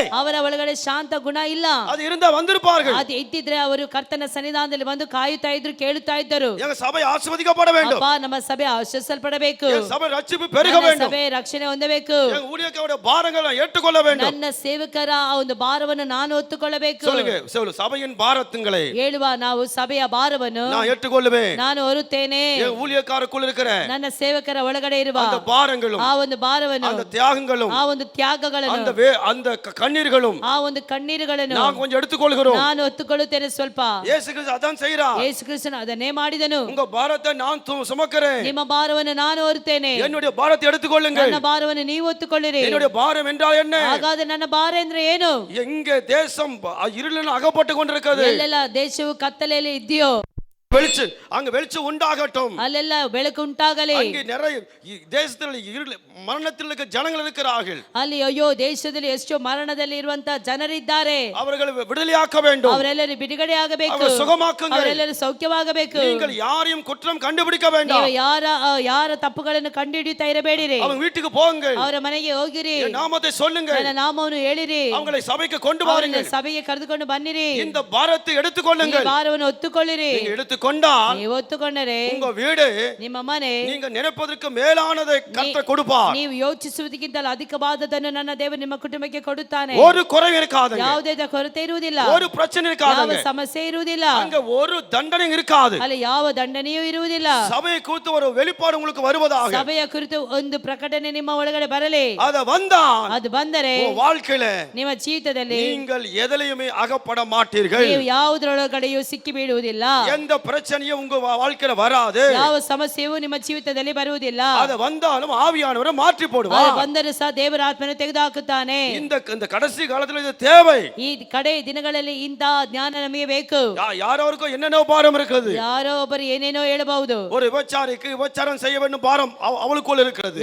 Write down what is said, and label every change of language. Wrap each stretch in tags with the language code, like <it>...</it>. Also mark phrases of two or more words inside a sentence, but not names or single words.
<kn>ಅವರ ಒಳಗಡೆ ಶಾಂತ ಗುಣ ಇಲ್ಲ.</kn> <ta>அது இருந்தா வந்திருப்பார்கள்.</ta> <kn>ಅದು ಇದ್ದಿದ್ರೆ ಅವರು ಕರ್ತನ ಸನ್ನಿಧಾನದಲ್ಲಿ ಬಂದು ಕಾಯುತ್ತಾ ಇದ್ರು, ಕೇಳುತ್ತಾ ಇದ್ದರು.</kn> <ta>எங்க சபை ஆசீர்வதிக்கப்பட வேண்டும்.</ta> <kn>ಅಪ್ಪ, ನಮ್ಮ ಸಭೆ ಆಶೀರ್ವದಿಸಲ್ಪಡಬೇಕು.</kn> <ta>எங்க சபை ரட்சிப்பு பெருக வேண்டும்.</ta> <kn>ಸಭೆ ರಕ್ಷಣೆ ಹೊಂದಬೇಕು.</kn> <ta>எங்க ஊழியக்காரருடைய பாரங்களை ஏற்றுக்கொள்ள வேண்டும்.</ta> <kn>ನನ್ನ ಸೇವಕರ ಆ ಒಂದು ಭಾರವನ್ನು ನಾನು ಹೊತ್ತುಕೊಳ್ಳಬೇಕು.</kn> <ta>சொல்லுங்க, சபையின் பாரத்துங்களை</ta> <kn>ಹೇಳುವ ನಾವು ಸಭೆಯ ಭಾರವನ್ನು</kn> <ta>நான் ஏற்றுக்கொள்வேன்.</ta> <kn>ನಾನು ಹೊರುತ್ತೇನೆ.</kn> <ta>எங்க ஊழியக்காரருக்குள்ள இருக்கிற</ta> <kn>ನನ್ನ ಸೇವಕರ ಒಳಗಡೆ ಇರುವ</kn> <ta>அந்த பாரங்களும்</ta> <kn>ಆ ಒಂದು ಭಾರವನ್ನು,</kn> <ta>அந்த தியாகங்களும்</ta> <kn>ಆ ಒಂದು ತ್ಯಾಗಗಳನ್ನು,</kn> <ta>அந்த கண்ணீர்களும்</ta> <kn>ಆ ಒಂದು ಕಣ್ಣೀರುಗಳನ್ನು</kn> <ta>நான் கொஞ்சம் எடுத்துக்கொள்கிறோம்.</ta> <kn>ನಾನು ಹೊತ್ತುಕೊಳ್ಳುತ್ತೇನೆ ಸ್ವಲ್ಪ.</kn> <ta>இயேசு கிறிஸ்து அதான் செய்றார்.</ta> <kn>ಯೇಸು ಕ್ರಿಸ್ತನು ಅದನ್ನೇ ಮಾಡಿದನು.</kn> <ta>உங்க பாரத்தை நான் சுமக்கிறேன்.</ta> <kn>ನಿಮ್ಮ ಭಾರವನ್ನು ನಾನು ಹೊರುತ್ತೇನೆ.</kn> <ta>என்னுடைய பாரத்தை எடுத்துக்கொள்ளுங்கள்.</ta> <kn>ನನ್ನ ಭಾರವನ್ನು ನೀವು ಹೊತ್ತುಕೊಳ್ಳಿರಿ.</kn> <ta>என்னுடைய பாரம் என்றால் என்ன?</ta> <kn>ಹಾಗಾದ್ರೆ ನನ್ನ ಭಾರ ಅಂದ್ರೆ ಏನು?</kn> <ta>எங்க தேசம் இருளில் அகப்பட்டு கொண்டிருக்கிறது.</ta> <kn>ಎಲ್ಲೆಲ್ಲ ದೇಶವು ಕತ್ತಲೆಯಲ್ಲಿ ಇದೆಯೋ</kn> <ta>அங்க வெளிச்சம் உண்டாகட்டும்.</ta> <kn>ಅಲ್ಲೆಲ್ಲ ಬೆಳಕು ಉಂಟಾಗಲಿ.</kn> <ta>அங்கே நிறைய தேசத்தில் மரணத்தில் இருக்க ஜனங்கள் இருக்கிறார்கள்.</ta> <kn>ಅಲ್ಲಿ ಅಯ್ಯೋ, ದೇಶದಲ್ಲಿ ಎಷ್ಟೋ ಮರಣದಲ್ಲಿ ಇರುವಂತ ಜನರಿದ್ದಾರೆ.</kn> <ta>அவர்களை விடுதலையாக்க வேண்டும்.</ta> <kn>ಅವರೆಲ್ಲರೂ ಬಿಡುಗಡೆ ಆಗಬೇಕು.</kn> <ta>அவர்களை சுகமாக்குங்கள்.</ta> <kn>ಅವರೆಲ್ಲರೂ ಸೌಖ್ಯವಾಗಬೇಕು.</kn> <ta>நீங்கள் யாரையும் குற்றம் கண்டுபிடிக்க வேண்டாம்.</ta> <kn>ನೀವು ಯಾರ ತಪ್ಪುಗಳನ್ನು ಕಂಡುಹಿಡಿಯುತ್ತಾ ಇರಬೇಡಿರಿ.</kn> <ta>அவங்க வீட்டுக்கு போங்கள்.</ta> <kn>ಅವರ ಮನೆಗೆ ಹೋಗಿರಿ.</kn> <ta>என் நாமத்தை சொல்லுங்க.</ta> <kn>ನನ್ನ ನಾಮವನ್ನು ಹೇಳಿರಿ.</kn> <ta>அவங்களை சபைக்கு கொண்டு வாருங்கள்.</ta> <kn>ಸಭೆಗೆ ಕರೆದುಕೊಂಡು ಬನ್ನಿರಿ.</kn> <ta>இந்த பாரத்தை எடுத்துக்கொள்ளுங்கள்.</ta> <kn>ಈ ಭಾರವನ್ನು ಹೊತ್ತುಕೊಳ್ಳಿರಿ.</kn> <ta>நீங்க எடுத்துக்கொண்டால்</ta> <kn>ನೀವು ಹೊತ್ತುಕೊಂಡರೆ</kn> <ta>உங்க வீடு</ta> <kn>ನಿಮ್ಮ ಮನೆ</kn> <ta>நீங்க நினைப்பதற்கு மேலானதை கர்த்தர் கொடுப்பார்.</ta> <kn>ನೀವು ಯೋಚಿಸುವುದಕ್ಕಿಂತಲೂ ಅಧಿಕವಾದದನ್ನು ನನ್ನ ದೇವರು ನಿಮ್ಮ ಕುಟುಂಬಕ್ಕೆ ಕೊಡುತ್ತಾನೆ.</kn> <ta>ஒரு குறை இருக்காது.</ta> <kn>ಯಾವುದೇ ಕೊರತೆ ಇರುವುದಿಲ್ಲ.</kn> <ta>ஒரு பிரச்சனை இருக்காது.</ta> <kn>ಯಾವ ಸಮಸ್ಯೆ ಇರುವುದಿಲ್ಲ.</kn> <ta>அங்க ஒரு தண்டனை இருக்காது.</ta> <kn>ಅಲ್ಲಿ ಯಾವ ದಂಡನೆಯೂ ಇರುವುದಿಲ್ಲ.</kn> <ta>சபையை குறித்து ஒரு வெளிப்பாடு உங்களுக்கு வருவதாக.</ta> <kn>ಸಭೆಯ ಕುರಿತು ಒಂದು ಪ್ರಕಟಣೆ ನಿಮ್ಮ ಒಳಗಡೆ ಬರಲಿ.</kn> <ta>அது வந்தால்</ta> <kn>ಅದು ಬಂದರೆ</kn> <ta>உங்க வாழ்க்கையில</ta> <kn>ನಿಮ್ಮ ಜೀವಿತದಲ್ಲಿ</kn> <ta>நீங்கள் எதிலையுமே அகப்பட மாட்டீர்கள்.</ta> <kn>ನೀವು ಯಾವುದರೊಳಗಡೆಯೂ ಸಿಕ್ಕಿ ಬೀಳುವುದಿಲ್ಲ.</kn> <ta>எந்த பிரச்சனையும் உங்க வாழ்க்கையில வராது.</ta> <kn>ಯಾವ ಸಮಸ್ಯೆಯೂ ನಿಮ್ಮ ಜೀವಿತದಲ್ಲಿ ಬರುವುದಿಲ್ಲ.</kn> <ta>அது வந்தாலும் ஆவியானவரை மாற்றி</ta> <kn>ಅದು</kn> <ta>போடுவார்.</ta> <kn>ಬಂದರೂ ಸಹ ದೇವರ ಆತ್ಮನ ತೆಗೆದುಹಾಕುತ್ತಾನೆ.</kn> <ta>இந்த கடைசி காலத்துல இது தேவை.</ta> <kn>ಈ ಕಡೆ ದಿನಗಳಲ್ಲಿ ಇಂತಹ ಜ್ಞಾನ ನಮಗೆ ಬೇಕು.</kn> <ta>யாரோருக்கும் என்னென்ன பாரம் இருக்குது.</ta> <kn>ಯಾರೋ ಒಬ್ಬರು ಏನೇನೋ ಹೇಳಬಹುದು.</kn> <ta>ஒரு விபச்சாரிக்கு விபச்சாரம் செய்ய வேண்டும் பாரம் அவளுக்குள்ள இருக்கிறது.</ta>